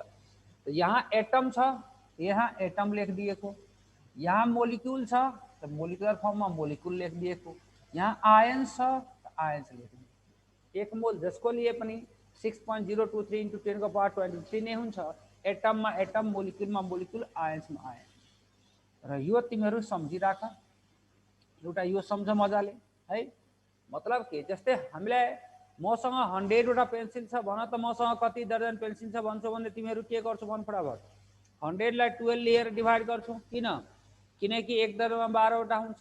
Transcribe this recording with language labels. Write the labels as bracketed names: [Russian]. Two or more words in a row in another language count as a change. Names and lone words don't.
[Nepali] तो यहाँ एटम छ, यहाँ एटम लेख दिएको। यहाँ मोलिक्युल छ तो [English] molecular form [Nepali] में मोलिक्युल लेख दिएको। यहाँ आयन्स छ तो आयन्स लेख दिएको। एक मोल जसको लिए पनि 6.023 इन्टु 10 को पावर 23 नै हुन्छ। एटम में एटम, मोलिक्युल में मोलिक्युल, आयन्स में आयन्स। र यो तिमीहरू सम्झिराख। एउटा यो सम्झ मजाले है। मतलब के, जस्तै हामीलाई मसँग 100वटा पेन्सिल छ भन त, मसँग कति दर्जन पेन्सिल छ भन्छौ भने तिमीहरू के गर्छौ भन फटाफट? 100लाई 12 लिएर डिभाइड गर्छौ। किन? किनकि एक दर्जनमा 12वटा हुन्छ।